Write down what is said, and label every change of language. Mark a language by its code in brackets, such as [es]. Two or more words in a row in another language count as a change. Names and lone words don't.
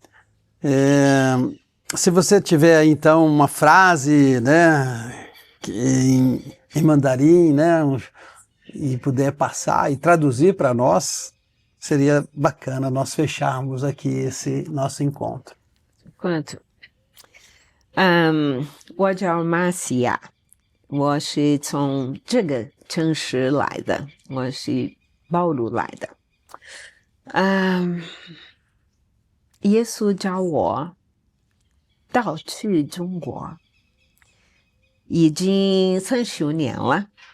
[pt] Se você tiver, então, uma frase, né, em mandarim, né, e puder passar e traduzir para nós, seria bacana nós fecharmos aqui esse nosso encontro. Quanto? [zh] 我叫马西亚，我是从这个城市来的，我是暴露来的。耶稣叫我到去中国，已经30年了。